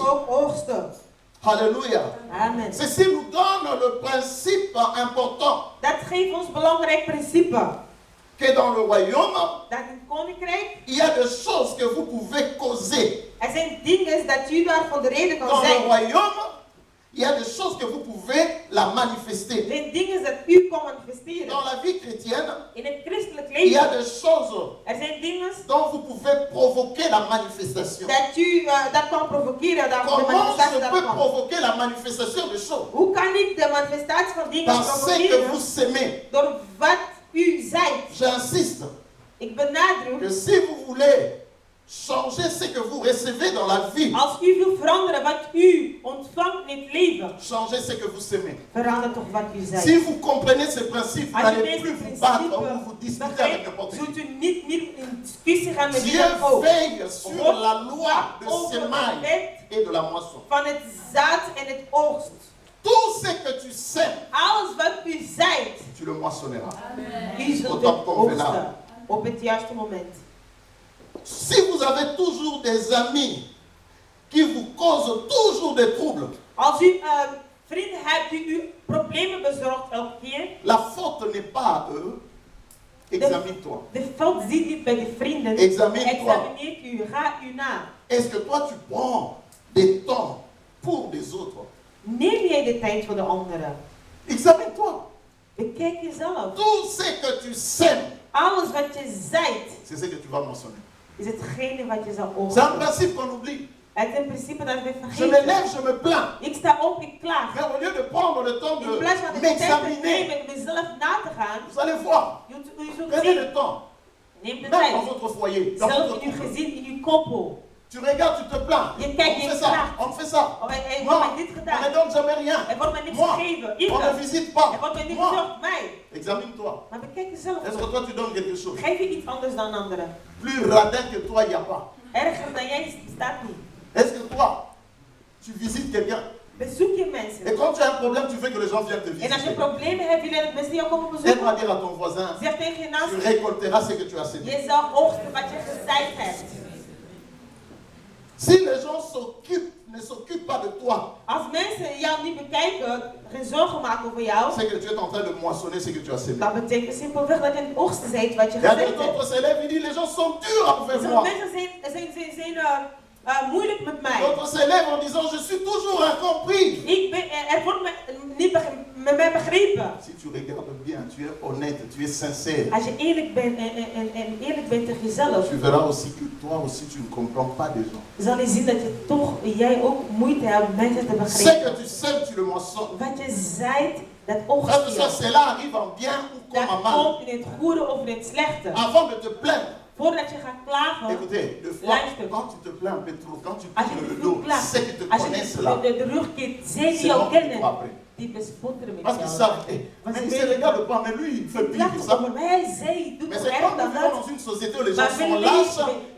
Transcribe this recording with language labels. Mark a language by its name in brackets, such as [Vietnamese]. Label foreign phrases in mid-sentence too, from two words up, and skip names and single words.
[French] aussi. [Dutch] ook oogsten. [French] Alléluia. Amen. Ceci nous donne le principe important [Dutch] Dat geeft ons belangrijk principe. [French] que dans le royaume, [Dutch] Dat in het koninkrijk, [French] il y a des choses que vous pouvez causer. [Dutch] er zijn dingen dat u daarvan de reden kan [French] Dans le [Dutch] zijn. [French] royaume, il y a des choses que vous pouvez la manifester. [Dutch] Er zijn dingen dat u kan manifesteren. [French] Dans la vie chrétienne, [Dutch] In het christelijk [French] il y a [Dutch] leven, [French] des choses [Dutch] er zijn dingen [French] dont vous pouvez provoquer la manifestation. [Dutch] dat u dat kan provoceren, dat de [French] Comment [Dutch] manifestatie [French] je peux [Dutch] daarvan. [French] provoquer la manifestation des choses? [Dutch] Hoe kan ik de manifestatie van dingen [French] Par ce que [Dutch] provoceren? [French] vous s'aimez. [Dutch] Door wat u zijt. [French] J'insiste [Dutch] Ik benadruk, [French] que si vous voulez changer ce que vous recevez dans la vie, [Dutch] als u wil veranderen wat u ontvangt in het leven, [French] changez ce que vous s'aimez. [Dutch] verander toch wat u zijt. [French] Si vous comprenez ce principe, vous [Dutch] Als je [French] n'allez plus [Dutch] deze [French] vous battre ou [Dutch] principe [French] vous disputer avec [Dutch] begrijpt, [French] n'importe qui. [Dutch] zult u niet meer in discussie gaan met [French] Dieu [Dutch] iemand over. [French] veille sur la loi de [Dutch] Over de [French] semaille [Dutch] wet [French] et de la moisson. [Dutch] van het zaad en het oogst. [French] Tout ce que tu sèmes, [Dutch] Alles wat u zijt, [French] tu le moissonneras. [Dutch] u zult Op dat het [French] convenant. [Dutch] oogsten. Op het juiste moment. [French] Si vous avez toujours des amis qui vous causent toujours des troubles, [Dutch] Als u vrienden hebt die u problemen bezorgt elke keer, [French] la faute n'est pas à eux. Examine-toi. [Dutch] de fout zit niet bij de vrienden. [French] Examine-toi. [Dutch] Examineert u, ga u na. [French] Est-ce que toi tu prends des temps pour des autres? [Dutch] Neem jij de tijd voor de anderen? [French] Examine-toi. [Dutch] Bekijk jezelf. [French] Tout ce que tu sèmes, [Dutch] Alles wat je zijt, [French] c'est ce que tu vas moissonner. [Dutch] is hetgene wat je zal [French] C'est un [Dutch] oogsten. [French] principe qu'on oublie. [Dutch] Het is een principe dat we [French] Je me [Dutch] vergeten. [French] lève, je me plains. [Dutch] Ik sta op, ik klaag. [French] Mais au lieu de prendre le temps [Dutch] In plaats van [French] de [Dutch] de tijd te [French] m'examiner, [Dutch] nemen en mezelf na te gaan, [French] vous allez voir. [Dutch] u zult [French] Prenez [Dutch] zien. [French] le temps. [Dutch] Neem de [French] Même [Dutch] tijd. [French] dans votre foyer, dans [Dutch] Zelf [French] votre [Dutch] in uw [French] couple. [Dutch] gezin, in uw koppel. [French] Tu regardes, tu te plains. [Dutch] Je [French] On [Dutch] kijkt, je [French] fait ça, [Dutch] klaagt. [French] on fait ça. [Dutch] Oh, hij [French] Moi, [Dutch] wordt mij dit [French] on ne [Dutch] gedaan. [French] donne jamais rien. [Dutch] Er wordt mij niks [French] Moi, [Dutch] gegeven. [French] on ne [Dutch] Ik. [French] visite pas. [Dutch] Er wordt mij niks [French] Moi, [Dutch] gezorgd. Mij. [French] examine-toi. [Dutch] Maar bekijk jezelf. [French] Est-ce que toi tu donnes quelque chose? [Dutch] Geef je iets anders dan anderen. [French] Plus radin que toi, il n'y a pas. [Dutch] Erger dan jij staat niet. [French] Est-ce que toi, tu visites quelqu'un? [Dutch] Bezoek je [French] Et [Dutch] mensen. [French] quand tu as un problème, tu veux que les gens viennent te [Dutch] En als je [French] visiter. [Dutch] problemen hebt, willen dat mensen jou komen [French] Aide-moi [Dutch] bezoeken. [French] à dire à ton voisin, [Dutch] Zeg tegen je [French] tu [Dutch] naast, [French] récolteras ce que tu as semé. [Dutch] je zal oogsten wat je gezaaid hebt. [French] Si les gens ne s'occupent pas de toi, [Dutch] Als mensen jou niet bekijken, geen zorgen maken over jou, [French] c'est que tu es en train de moissonner ce que tu as semé. [Dutch] dat betekent simpelweg dat je een oogsten zijt wat je [French] Il y a [Dutch] gezaaid hebt. [French] d'autres élèves, ils disent les gens sont durs envers [Dutch] Sommige [French] moi. [Dutch] mensen zijn moeilijk met mij. [French] D'autres élèves en disant je suis toujours incompris. [Dutch] Er wordt niet met mij begrepen. [French] Si tu regardes bien, tu es honnête, tu es sincère. [Dutch] Als je eerlijk bent en eerlijk bent tegen jezelf, [French] Tu verras aussi que toi aussi tu ne comprends pas des gens. [Dutch] zal je zien dat jij ook moeite hebt mensen te [French] Ce [Dutch] begrijpen. [French] que tu sèmes, tu le moissonnes. [Dutch] Wat je zaait, dat [French] Frère et [Dutch] oogst [French] soeur, [Dutch] je. [French] cela arrive en bien ou comme en [Dutch] Dat [French] mal. [Dutch] komt in het goede of in het slechte. [French] Avant de te plaindre, [Dutch] Voordat je gaat klagen, [French] écoutez, des fois, [Dutch] Luister. [French] quand tu te plains un peu trop, quand tu [Dutch] als je [French] tournes le [Dutch] te [French] dos, [Dutch] veel klaagt, [French] c'est que tu [Dutch] als [French] connais [Dutch] je [French] cela. [Dutch] de rug keert, zij die [French] C'est [Dutch] jou [French] bon pour toi [Dutch] kennen, [French] après. [Dutch] die bespotteren met [French] Parce qu'ils [Dutch] jou. [French] savent, mais il ne se regarde pas, mais lui, il fait [Dutch] Het [French] pire que [Dutch] lacht [French] ça. [Dutch] over mij, zij doet [French] Mais [Dutch] nog [French] c'est [Dutch] erg [French] comme [Dutch] dan [French] nous vivons [Dutch] dat. [French] dans une société où les gens [Dutch] Maar we [French] sont lâches, [Dutch] leven [French] ils